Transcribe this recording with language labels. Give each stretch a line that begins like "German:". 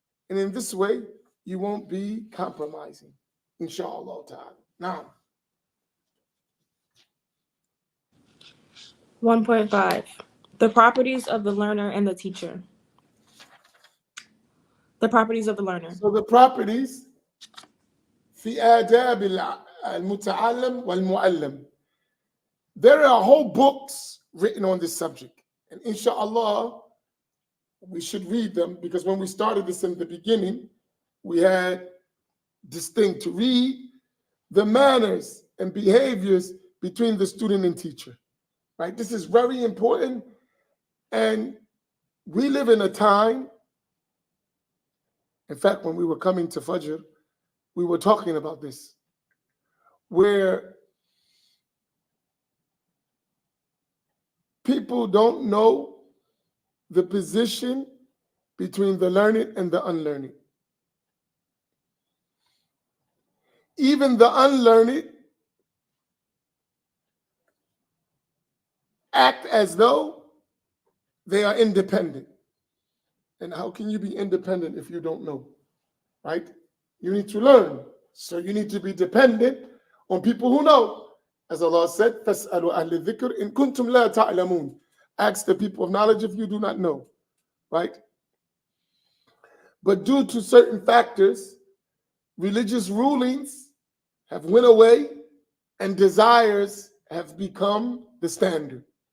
English: And in this way, you won't be compromising. Inshallah ta'ala. Now, 1.5. The properties of the learner and the teacher. The properties of the learner. so the properties
Arabic: في آداب المتعلم والمعلم.
English: There are whole books written on this subject. And inshallah, we should read them because when we started this in the beginning, we had this thing to read the manners and behaviors between the student and teacher. Right? This is very important. And we live in a time, in fact, when we were coming to Fajr, we were talking about this, where people don't know the position between the learned and the unlearned. Even the unlearned act as though they are independent. And how can you be independent if you don't know? Right? You need to learn. So you need to be dependent on people who know. As Allah said,
Arabic: فَاسْأَلُوا أَهْلِ الذِّكْرِ إِن كُنتُمْ لَا تَعْلَمُونَ.
English: Ask the people of knowledge if you do not know. Right? But due to certain factors, religious rulings have went away and desires have become the standard.